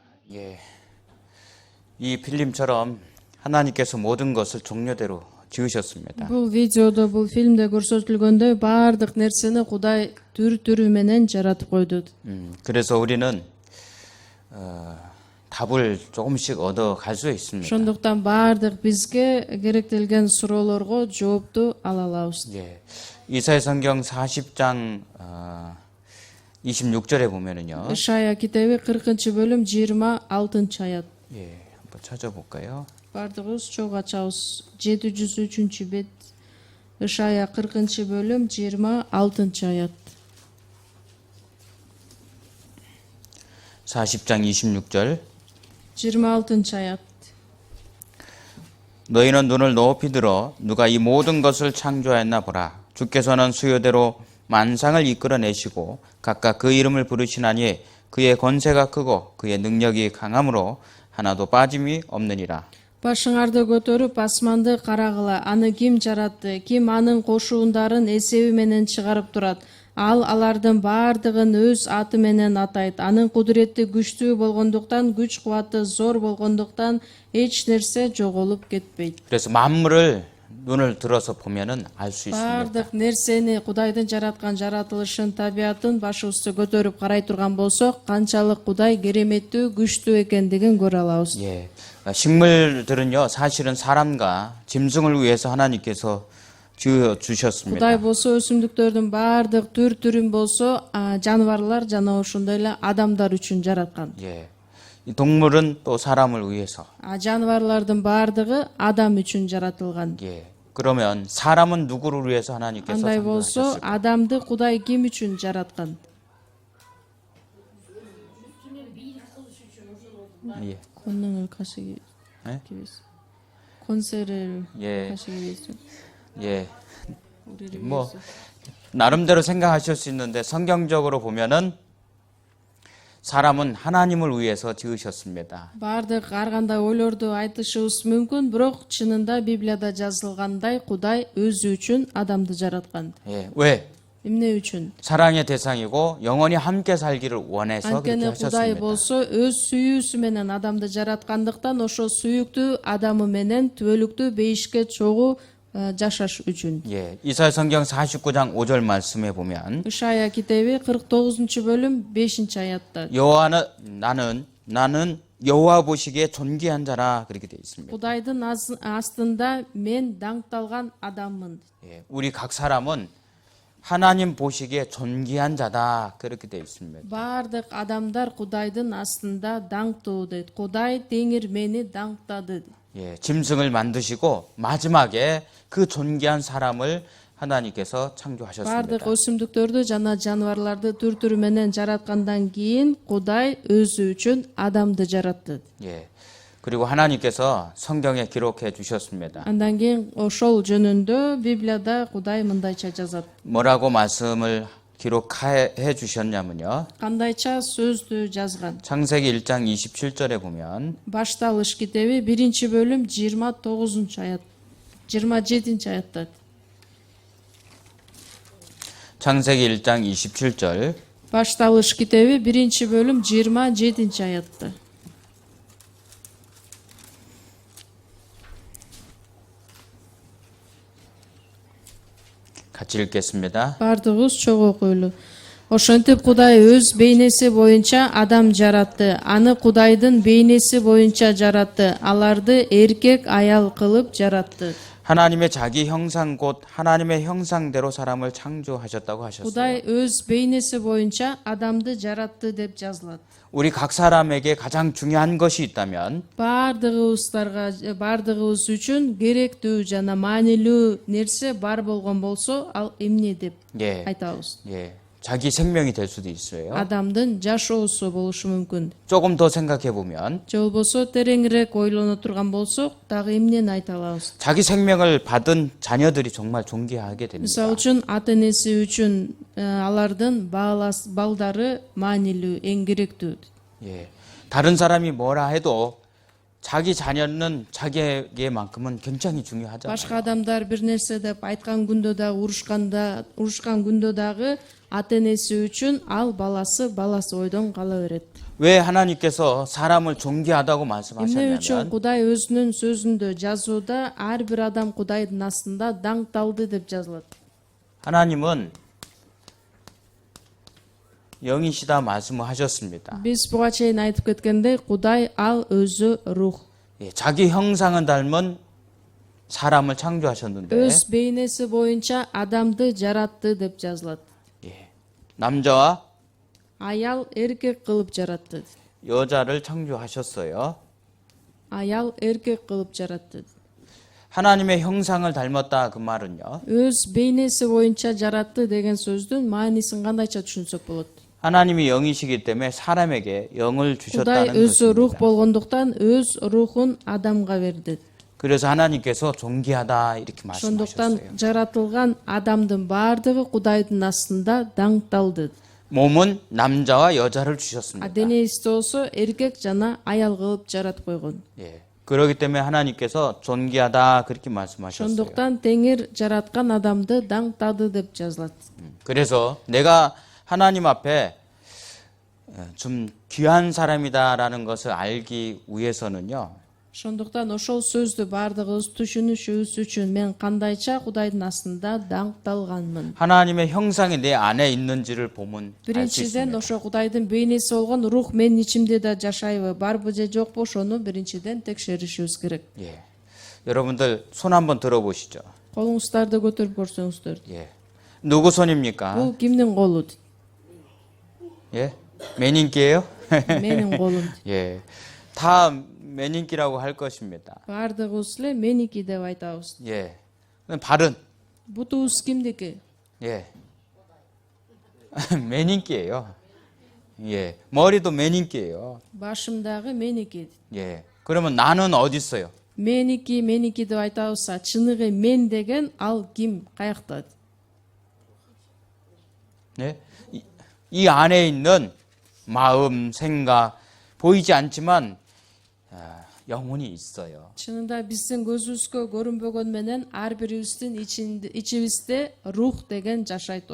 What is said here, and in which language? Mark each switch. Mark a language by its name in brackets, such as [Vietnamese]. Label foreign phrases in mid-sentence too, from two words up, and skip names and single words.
[Korean] 예. 이 필름처럼 하나님께서 모든 것을 종류대로 지으셨습니다. [Kyrgyz] Бул видеодо, бул фильмде көрсөтүлгөндөй баардык нерсени Кудай түр-түрү менен жаратып койду. [Korean] 그래서 우리는 답을 조금씩 얻어 갈 수 있습니다. [Kyrgyz] Ошондуктан баардык бизге керектелген суроолорго жоопту ала алабыз. [Korean] 예. 이사야 성경 40장 26절에 보면은요. [Kyrgyz] Ишая китеби 40-бөлүм 26-аят. [Korean] 예. 한번 찾아볼까요? [Kyrgyz] Бардыгыбыз чогуу ачабыз. 703-бет. Ишая 40-бөлүм 26-аят. [Korean] 40장 26절. [Kyrgyz] 26-аят. [Korean] 너희는 눈을 높이 들어 누가 이 모든 것을 창조하였나 보라. 주께서는 수요대로 만상을 이끌어내시고 각각 그 이름을 부르시나니 그의 권세가 크고 그의 능력이 강함으로 하나도 빠짐이 없느니라. [Kyrgyz] Башыңарды көтөрүп асманды карагыла. Аны ким жаратты? Ким анын кошуундарын эсеби менен чыгарып турат? Ал алардын баардыгын өз аты менен атайт. Анын кудурети күчтүү болгондуктан, күч кубаты зор болгондуктан эч нерсе жоголуп кетпейт. [Korean] 그래서 만물을 눈을 들어서 보면은 알 수 있습니다. [Kyrgyz] Бардык нерсени Кудайдын жараткан жаратылышын, табиатын башыбызды көтөрүп карай турган болсок, канчалык Кудай кереметтүү, күчтүү экендигин көрө алабыз. [Korean] 예. 식물들은요, 사실은 사람과 짐승을 위해서 하나님께서 지어 주셨습니다. [Kyrgyz] Кудай болсо өсүмдүктөрдүн баардык түр-түрүн болсо, жаныбарлар жана ошондой эле адамдар үчүн жараткан. [Korean] 예. 이 동물은 또 사람을 위해서. [Kyrgyz] Жаныбарлардын баардыгы адам үчүн жаратылган. [Korean] 예. 그러면 사람은 누구를 위해서 하나님께서 [Kyrgyz] Андай болсо, [Korean] 창조하셨을까? [Kyrgyz] адамды Кудай ким үчүн жараткан? [Korean] 예. [Kyrgyz] Коннун кашыгы. [Korean] 예? консер을 예. 하시기 위해서. 예. 우리를 뭐 위해서. 나름대로 생각하실 수 있는데 성경적으로 보면은 사람은 하나님을 위해서 지으셨습니다. [Kyrgyz] Бардык ар кандай ойлорду айтышыбыз мүмкүн, бирок чынында Библияда жазылгандай Кудай өзү үчүн адамды жараткан. [Korean] 예. 왜? [Kyrgyz] Эмне үчүн? [Korean] 사랑의 대상이고 영원히 함께 살기를 원해서 그렇게 [Kyrgyz] Анткени Кудай [Korean] 하셨습니다. [Kyrgyz] болсо өз сүйүүсү менен адамды жараткандыктан ошо сүйүктүү адамы менен түбөлүктүү бейишке чогуу жашаш үчүн. [Korean] 예. 이사야 성경 49장 5절 말씀에 보면 [Kyrgyz] Ишая китеби 49-бөлүм 5-аятта. [Korean] 여호와는 나는 여호와 보시기에 존귀한 자라 그렇게 되어 있습니다. [Kyrgyz] Кудайдын астында мен даңкталган адаммын. [Korean] 예. 우리 각 사람은 하나님 보시기에 존귀한 자다 그렇게 되어 있습니다. [Kyrgyz] Бардык адамдар Кудайдын астында даңктуу дейт. Кудай теңир мени даңктады. [Korean] 예, 짐승을 만드시고 마지막에 그 존귀한 사람을 하나님께서 창조하셨습니다. [Kyrgyz] Бардык өсүмдүктөрдү жана жаныбарларды түр-түрү менен жараткандан кийин Кудай өзү үчүн адамды жаратты. [Korean] 예. 그리고 하나님께서 성경에 기록해 주셨습니다. [Kyrgyz] Андан кийин ошол жөнүндө Библияда Кудай мындайча жазат. [Korean] 뭐라고 말씀을 기록해 주셨냐면요. [Kyrgyz] Кандайча сөздү жазган. [Korean] 창세기 1장 27절에 보면 [Kyrgyz] Башталыш китеби 1-бөлүм 29-аят. 27-аятта. [Korean] 창세기 1장 27절 [Kyrgyz] Башталыш китеби 1-бөлүм 27-аятта. [Korean] 같이 읽겠습니다. [Kyrgyz] Бардыгыбыз чогуу окуйлу. Ошентип Кудай өз бейнеси боюнча адам жаратты. Аны Кудайдын бейнеси боюнча жаратты. Аларды эркек аял кылып жаратты. [Korean] 하나님의 자기 형상 곧 하나님의 형상대로 사람을 창조하셨다고 하셨어요. [Kyrgyz] Кудай өз бейнеси боюнча адамды жаратты деп жазылат. [Korean] 우리 각 사람에게 가장 중요한 것이 있다면 [Kyrgyz] Бардыгыбыз үчүн керектүү жана маанилүү нерсе бар болгон болсо, ал эмне деп [Korean] 예. [Kyrgyz] айтабыз. [Korean] 예. 자기 생명이 될 수도 있어요. [Kyrgyz] Адамдын жашоосу болушу мүмкүн. [Korean] 조금 더 생각해 보면 [Kyrgyz] Же болбосо тереңирээк ойлоно турган болсок, дагы эмнени айта алабыз? [Korean] 자기 생명을 받은 자녀들이 정말 존귀하게 됩니다. [Kyrgyz] Мисалы үчүн ата энеси үчүн алардын балдары маанилүү, эң керектүү. [Korean] 예. 다른 사람이 뭐라 해도 자기 자녀는 자기에게만큼은 굉장히 중요하잖아요. [Kyrgyz] Башка адамдар бир нерсе деп айткан күндө дагы урушкан күндө дагы ата энеси үчүн ал баласы ойдон кала берет. [Korean] 왜 하나님께서 사람을 존귀하다고 [Kyrgyz] Эмне [Korean] 말씀하셨냐면 [Kyrgyz] үчүн Кудай өзүнүн сөзүндө жазууда ар бир адам Кудайдын астында даңкталды деп жазылат. [Korean] 하나님은 영이시다 말씀을 하셨습니다. [Kyrgyz] Биз буга чейин айтып кеткендей, Кудай ал өзү рух. [Korean] 예, 자기 형상은 닮은 사람을 창조하셨는데 [Kyrgyz] Өз бейнеси боюнча адамды жаратты деп жазылат. [Korean] 예, 남자와 [Kyrgyz] Аял эркек кылып жаратты. [Korean] 여자를 창조하셨어요. [Kyrgyz] Аял эркек кылып жаратты. [Korean] 하나님의 형상을 닮았다 그 말은요. [Kyrgyz] Өз бейнеси боюнча жаратты деген сөздүн маанисин кандайча түшүнсөк болот? [Korean] 하나님이 영이시기 때문에 사람에게 영을 [Kyrgyz] Кудай [Korean] 주셨다는 [Kyrgyz] өзү рух [Korean] 것입니다. [Kyrgyz] болгондуктан өз рухун адамга берди. [Korean] 그래서 하나님께서 존귀하다 이렇게 [Kyrgyz] Ошондуктан [Korean] 말씀하셨어요. [Kyrgyz] жаратылган адамдын баардыгы Кудайдын астында даңкталды. [Korean] 몸은 남자와 여자를 주셨습니다. [Kyrgyz] Денеси болсо эркек жана аял кылып жаратып койгон. [Korean] 예. 그렇기 때문에 하나님께서 존귀하다 그렇게 말씀하셨어요. [Kyrgyz] Ошондуктан Теңир жараткан адамды даңктады деп жазылат. [Korean] 그래서 내가 하나님 앞에 좀 귀한 사람이다라는 것을 알기 위해서는요. [Kyrgyz] Ошондуктан ошол сөздү баардыгыбыз түшүнүшүбүз үчүн мен кандайча Кудайдын астында даңкталганмын. [Korean] 하나님의 형상이 내 안에 있는지를 보면 알 수 [Kyrgyz] Биринчиден [Korean] 있습니다. [Kyrgyz] ошо Кудайдын бейнеси болгон рух менин ичимде да жашайбы, барбы же жокпу ошону биринчиден текшеришибиз керек. [Korean] 예. 여러분들 손 한번 들어보시죠. [Kyrgyz] Колуңуздарды көтөрүп көрсөңүздөр. [Korean] 예. 누구 손입니까? [Kyrgyz] Бул кимдин колу? [Korean] 예. 매닌기예요? [Kyrgyz] Менин колум. [Korean] 예. 다 매닌기라고 할 것입니다. [Kyrgyz] Баардыгыбыз эле меники деп айтабыз. [Korean] 예. 그럼 발은 [Kyrgyz] Бутубуз кимдики? [Korean] 예. 매닌기예요. 예. 머리도 매닌기예요. [Kyrgyz] Башымдагы меники. [Korean] 예. 그러면 나는 어디 있어요? [Kyrgyz] Меники деп айтабызса, чыныгы мен деген ал ким, каякта? [Korean] 예? 이 안에 있는 마음, 생각 보이지 않지만 영혼이 있어요. [Kyrgyz] Чынында биздин көзүбүзгө көрүнбөгөн менен ар бирибиздин ичибизде рух деген жашайт.